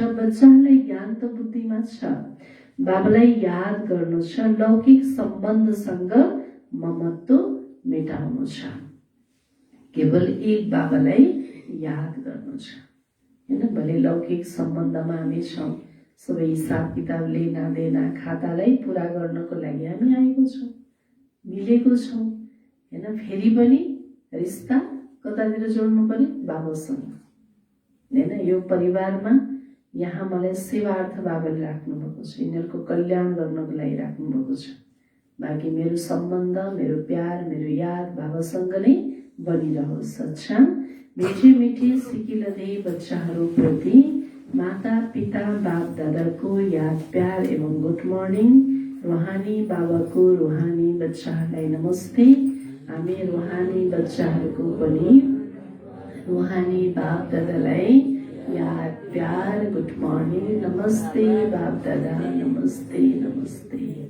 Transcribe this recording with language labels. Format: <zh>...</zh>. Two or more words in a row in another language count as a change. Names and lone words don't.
<ne>बच्चालाई ज्ञान त बुद्धिमा छ, बाबालाई याद गर्नु छ। लौकिक सम्बन्धसँग ममत्व मेटाउनु छ। केवल एक बाबालाई याद गर्नु छ हैन। भले लौकिक सम्बन्धमा हामी छौँ, सबै हिसाब किताब</ne> <hi>लेना देना</hi> <ne>खातालाई पुरा गर्नको लागि हामी आएको छौँ, मिलेको छौँ हैन। फेरि पनि रिस्ता कतातिर जोड्नु पर्यो? बाबासँग हैन। यो परिवारमा यहाँ मलाई सेवार्थ बाबाले राख्नुभएको छ, यिनीहरूको कल्याण गर्नको लागि राख्नुभएको छ। बाँकी मेरो सम्बन्ध, मेरो प्यार, मेरो याद बाबासँग नै बनिरहोस्। अच्छा,</ne> <hi>मिठी मिठी सिकिलदै</hi> <ne>बच्चाहरूप्रति माता पिता बाप दादाको याद प्यार एवं</ne> <en>good morning.</en> <ne>रुहानी बाबाको रुहानी बच्चाहरूलाई नमस्ते। हामी रुहानी बच्चाहरूको पनि रुहानी बाप दादालाई याद प्यार</ne> <en>good morning</en> <ne>नमस्ते बाप दादा, नमस्ते नमस्ते।</ne>